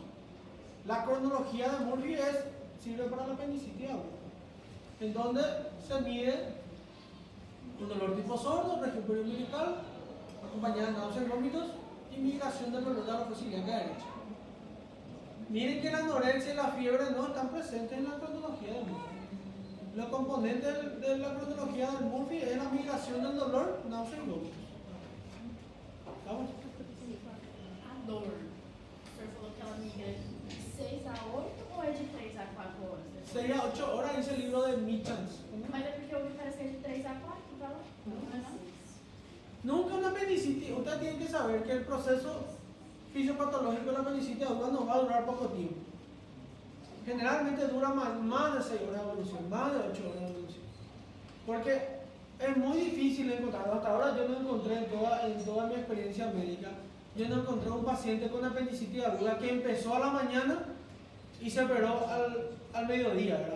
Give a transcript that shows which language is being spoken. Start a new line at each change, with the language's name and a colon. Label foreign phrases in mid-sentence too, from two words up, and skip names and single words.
Spanish: La cronología de Murphy sirve para la apendicitis aguda, en donde se mide un dolor tipo sordo, región periumbilical, acompañada de náuseas y vómitos y migración del dolor de la fosa ilíaca derecha. Miren que la anorexia y la fiebre no están presentes en la cronología de Murphy. Los componentes de la cronología de Murphy es la migración del dolor, náuseas y vómitos. ¿Estamos?
Portuguese: A dor. O senhor falou que ela migra de 6 a 8 ou é de 3 a 4 horas?
Spanish: 6 a 8 horas dice el libro de Michans.
Portuguese: Mas é porque eu vi parece que é de 3 a 4, tá? Não é não?
Spanish: Nunca una apendicitis, usted tiene que saber que el proceso fisiopatológico de la apendicitis aguda no va a durar poco tiempo. Generalmente dura más de 6 horas de evolución, más de 8 horas de evolución. Porque es muy difícil encontrar, hasta ahora yo no encontré en toda mi experiencia médica, yo no encontré un paciente con apendicitis aguda que empezó a la mañana y se operó al mediodía, ¿verdad?